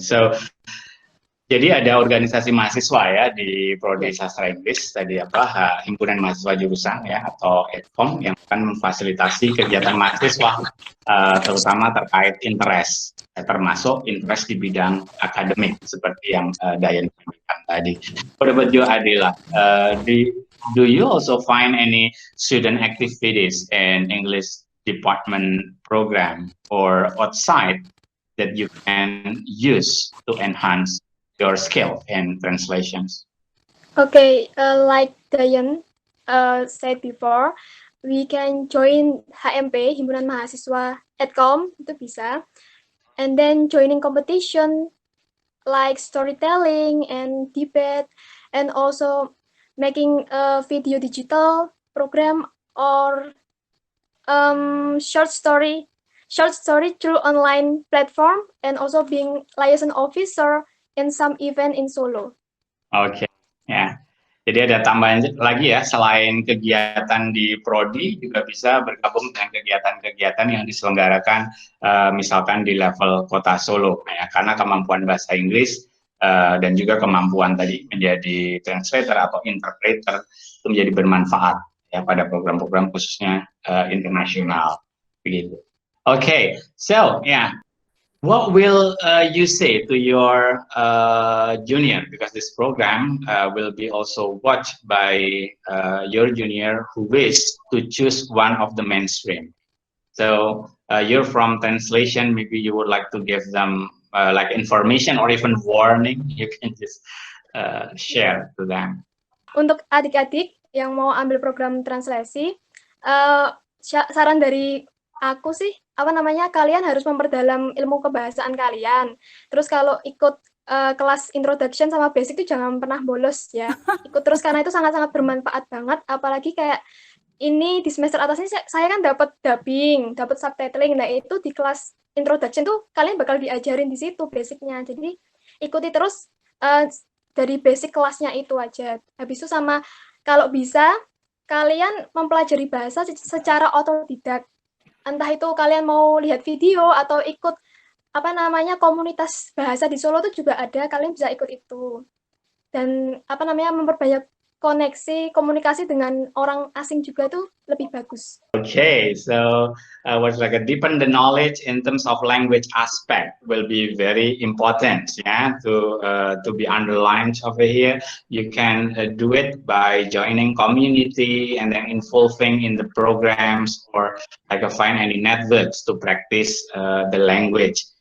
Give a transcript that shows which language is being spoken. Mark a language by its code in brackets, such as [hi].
[id] So jadi ada organisasi mahasiswa ya di Prodi Sastra Inggris tadi Himpunan Mahasiswa Jurusan ya atau EDCOM yang akan memfasilitasi kegiatan mahasiswa terutama terkait interest termasuk interest di bidang akademik seperti yang Dayen sampaikan tadi. [en] What about you, Adilla? Do you also find any student activities in English department program or outside that you can use to enhance your skill in translations? Okay, like Dayen said before, we can join HMP, Himpunan Mahasiswa EDCOM, [id] itu bisa. [en] And then joining competition like storytelling and debate, and also making a video digital program or short story through online platform, and also being liaison officer in some event in Solo. [id] Oke, ya. Jadi ada tambahan lagi ya, selain kegiatan di Prodi juga bisa bergabung dengan kegiatan-kegiatan yang diselenggarakan misalkan di level kota Solo, ya, karena kemampuan bahasa Inggris dan juga kemampuan tadi menjadi translator atau interpreter itu menjadi bermanfaat ya pada program-program khususnya internasional begitu. [en] Okay, so yeah, what will you say to your junior, because this program will be also watched by your junior who wish to choose one of the mainstream. So you're from translation, maybe you would like to give them like information or even warning. You can just share to them. [id] Untuk adik-adik yang mau ambil program translasi, saran dari aku sih, kalian harus memperdalam ilmu kebahasaan kalian. Terus kalau ikut kelas introduction sama basic itu jangan pernah bolos ya. Ikut terus karena itu sangat-sangat bermanfaat banget. Apalagi kayak ini di semester atas ini saya kan dapat dubbing, dapat subtitling. Nah itu di kelas introduction tuh kalian bakal diajarin di situ basicnya. Jadi ikuti terus dari basic kelasnya itu aja. Habis itu sama kalau bisa kalian mempelajari bahasa secara otodidak. Entah itu kalian mau lihat video atau ikut komunitas bahasa di Solo itu juga ada, kalian bisa ikut itu. Dan memperbanyak komunikasi dengan orang asing juga tuh lebih bagus. [en] Okay, so what's like a deepen the knowledge in terms of language aspect will be very important, yeah, to be underlined over here. You can do it by joining community and then involving in the programs, or like find any networks to practice the language.